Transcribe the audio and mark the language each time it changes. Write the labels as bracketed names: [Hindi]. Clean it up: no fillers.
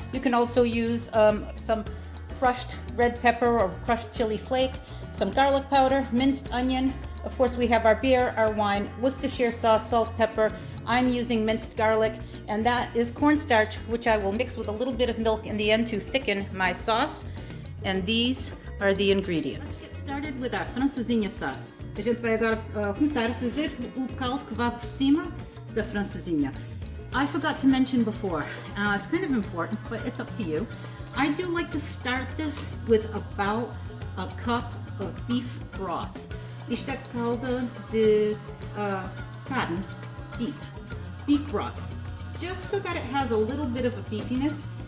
[English] You can also use some crushed red pepper or crushed chili flake, some garlic powder, minced onion. Of course, we have our beer, our wine, Worcestershire sauce, salt, pepper. I'm using minced garlic, and that is cornstarch, which I will mix with a little bit of milk in the end to thicken my sauce. And these are the ingredients. Let's get started with our Francesinha sauce. [Portuguese] A gente vai agora começar a fazer o caldo que vai por cima da Francesinha. [English] I forgot to mention before, it's kind of important, but it's up to you. I do like to start this with about a cup of beef broth. [Portuguese] Isto é calda de carne, [English] beef broth, just so that it has a little bit of a beefiness.